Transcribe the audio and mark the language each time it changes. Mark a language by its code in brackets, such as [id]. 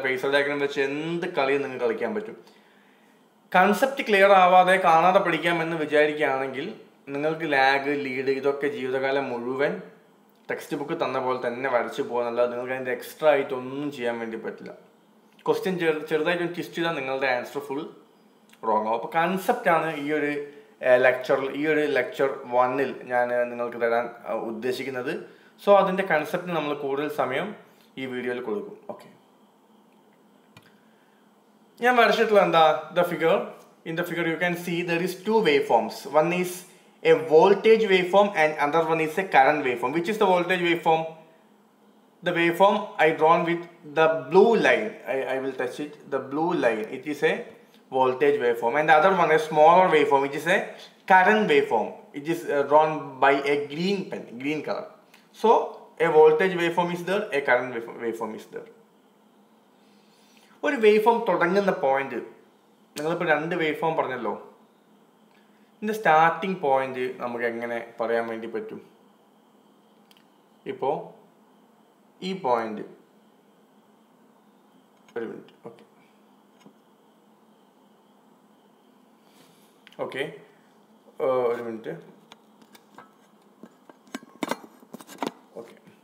[ml] Phasor diagram വെച്ച് എന്ത് കളിയും നിങ്ങൾക്ക് കളിക്കാൻ പറ്റും. കൺസെപ്റ്റ് ക്ലിയർ ആവാതെ കാണാതെ പഠിക്കാമെന്ന് വിചാരിക്കുകയാണെങ്കിൽ നിങ്ങൾക്ക് ലാഗ്, ലീഡ് ഇതൊക്കെ ജീവിതകാലം മുഴുവൻ ടെക്സ്റ്റ് ബുക്ക് തന്ന പോലെ തന്നെ വരച്ച് പോകുന്നല്ലാതെ നിങ്ങൾക്ക് അതിൻ്റെ എക്സ്ട്രാ ആയിട്ട് ഒന്നും ചെയ്യാൻ വേണ്ടി പറ്റില്ല. ക്വസ്റ്റ്യൻ ചെറുതായിട്ട് ട്വിസ്റ്റ് ചെയ്താൽ നിങ്ങളുടെ ആൻസർ ഫുൾ റോങ് ആവും. അപ്പോൾ കൺസെപ്റ്റാണ് ഈ ഒരു ലെക്ചർ 1 ഞാൻ നിങ്ങൾക്ക് തരാൻ ഉദ്ദേശിക്കുന്നത്. സോ അതിൻ്റെ കൺസെപ്റ്റിന് നമ്മൾ കൂടുതൽ സമയം ഈ വീഡിയോയിൽ കൊടുക്കും. [en] okay, [ml] ഞാൻ വരച്ചിട്ടുള്ള എന്താ [en] in the figure you can see there is 2 waveforms. One is a voltage waveform and another one is a current waveform. Which is the voltage waveform? The waveform I drawn with the blue line. I will touch it. The blue line, it is a voltage waveform, and the other one, a smaller waveform, which is a current waveform. It is drawn by a green color. So a voltage waveform is there, a current waveform is there. [ml] ഒരു waveform തുടങ്ങുന്ന point, നിങ്ങളിപ്പോൾ 2 waveform പറഞ്ഞല്ലോ, ഇതിൻ്റെ starting point നമുക്ക് എങ്ങനെ പറയാൻ വേണ്ടി പറ്റും? ഇപ്പോൾ ഈ പോയിന്റ്, ഒരു മിനിറ്റ്, ഓക്കെ ഒരു മിനിറ്റ്, ഓക്കെ.